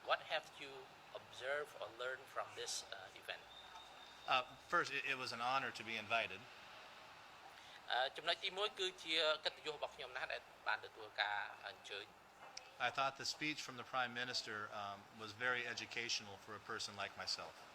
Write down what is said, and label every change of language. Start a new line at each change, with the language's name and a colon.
English: What have you observed or learned from this event? First, it was an honor to be invited.
Khmer: ចំណុចទី1គឺជាកិត្តិយសរបស់ខ្ញុំណាស់ដែលបានទទួលការអញ្ជើញ
English: I thought the speech from the Prime Minister was very educational for a person like myself.